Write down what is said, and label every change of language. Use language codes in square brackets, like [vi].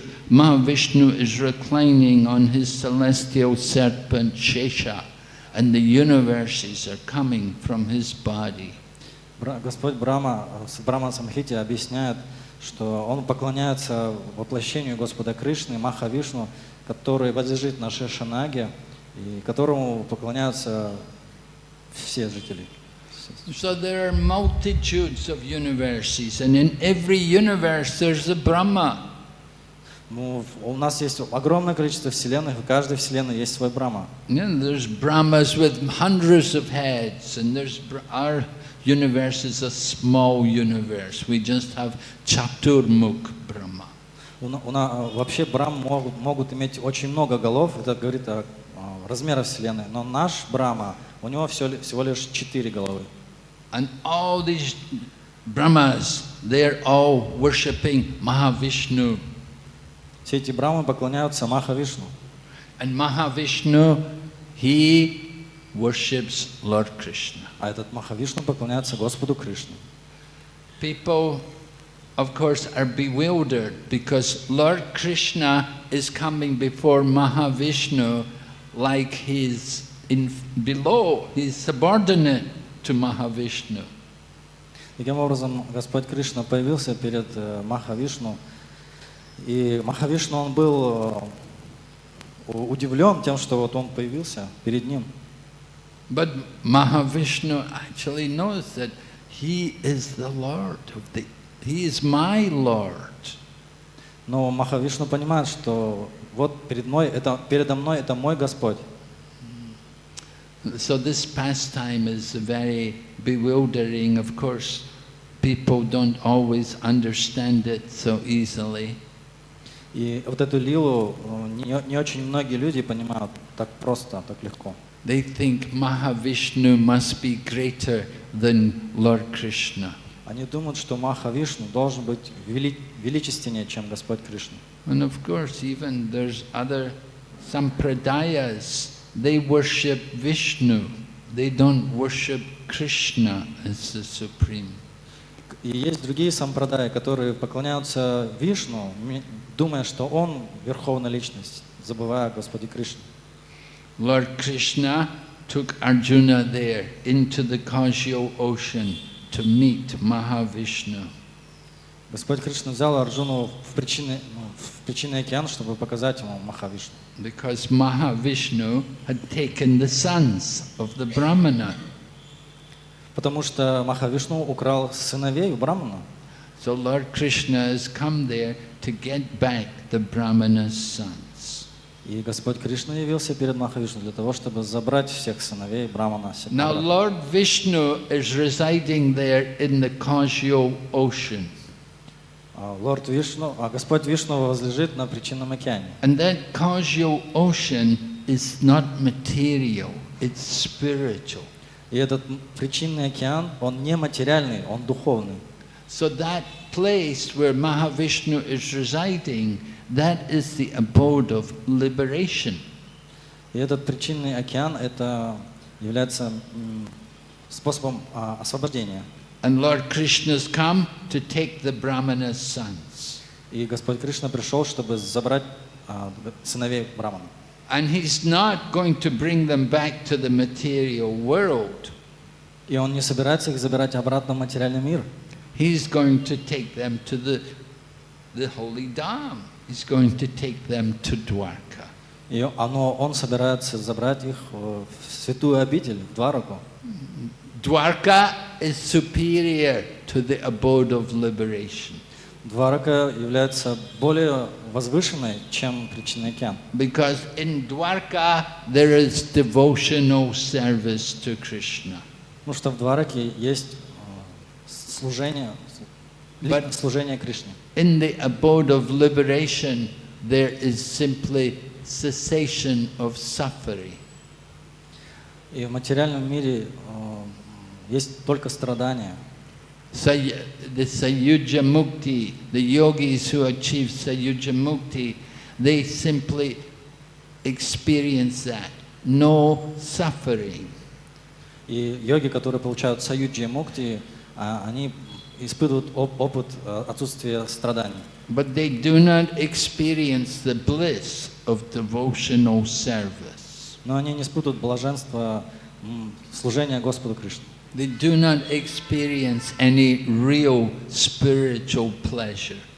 [en] Mahavishnu is reclining on his celestial serpent Shesha, and the universes are coming from his body. [ru] Господь Брахма в Брахма Самхите объясняет, что он поклоняется воплощению Господа Кришны, Махавишну, который возлежит на Шешанаге, и которому поклоняются все жители. [en] So there are multitudes of universes, and in every universe there's a Brahma. [ru] У нас есть огромное количество вселенных, в каждой вселенной есть свой Брахма. [en] Yeah, there's Brahmas with hundreds of heads, and our universe is a small universe. We just have Chaturmukh Brahma. [ru] Вообще Брахм могут иметь очень много голов, это говорит о размерах вселенной, но наш Брахма, у него всего лишь 4 головы. [en] And all these Brahmas, they're all worshipping Mahavishnu. [ru] Все эти Брахмы поклоняются Махавишну. [en] And Mahavishnu, he worships Lord Krishna. [ru] А этот Махавишну поклоняется Господу Кришне. [en] People, of course, are bewildered because Lord Krishna is coming before Mahavishnu like he's below, he's subordinate to Mahavishnu. [ru] Таким образом, Господь Кришна появился перед Махавишну, и Махавишну, он был удивлен тем, что вот он появился перед ним. [en] But Mahavishnu actually knows that he is the Lord he is my Lord. [ru] Но Махавишну понимает, что вот передо мной это мой Господь. [en] So this pastime is very bewildering. Of course, people don't always understand it so easily. [ru] И вот эту лилу не очень многие люди понимают так просто, так легко. [en] They think Mahavishnu must be greater than Lord Krishna. [ru] Они думают, что Махавишну должен быть величественнее, чем Господь Кришна. [en] And of course, even there's other sampradayas, they worship Vishnu. They don't worship Krishna as the supreme. [ru] И есть другие сампрадаи, которые поклоняются Вишну, думая, что Он Верховная Личность, забывая о Господе Кришне. [en] Lord Krishna took Arjuna there into the causal ocean to meet Mahavishnu. [ru] Господь Кришна взял Арджуну в причинный океан, чтобы показать ему Махавишну. [en] Because Mahavishnu had taken the sons of the brahmana. [ru] Потому что Махавишну украл сыновей у Брамана. [en] So Lord Krishna has come there to get back the brahmana's sons. [ru] И Господь Кришна явился перед Махавишну для того, чтобы забрать всех сыновей Брамана. [en] Now Lord Vishnu is residing there in the causal ocean. [ru] Лорд Вишну, Господь Вишну возлежит на причинном океане. [en] And that causal ocean is not material, it's spiritual. [ru] И этот причинный океан, он не материальный, он духовный. [en] So that place where Mahavishnu is residing, that is the abode of liberation. [ru] И этот причинный океан, это является способом освобождения. [en] And Lord Krishna's come to take the brahmana's sons. [ru] И Господь Кришна пришел, чтобы забрать сыновей Брамана. [en] And he's not going to bring them back to the material world. [ru] И он не собирается их забирать обратно в материальный мир. [en] He's going to take them to the holy dham. He's going to take them to Dwarka. [ru] Но он собирается забрать их в святую обитель, в Двараку. [en] Dwarka is superior to the abode of liberation. [ru] Дварака является более возвышенной, чем причинный океан. [en] Because in Dwarka there is devotional service to Krishna. [ru] Потому что в Двараке есть служение Кришне. [en] In the abode of liberation there is simply cessation of suffering. И в материальном мире есть только страдания. The Sayuja Mukti, the yogis who achieve Sayuja Mukti, they simply experience that. No suffering. [ru] И йоги, которые получают Саюджи Мукти, они испытывают опыт отсутствия страданий. [en] But they do not experience the bliss of devotional service. [ru] Но они не испытывают блаженство служения Господу Кришне. [en] They do not experience any real spiritual pleasure.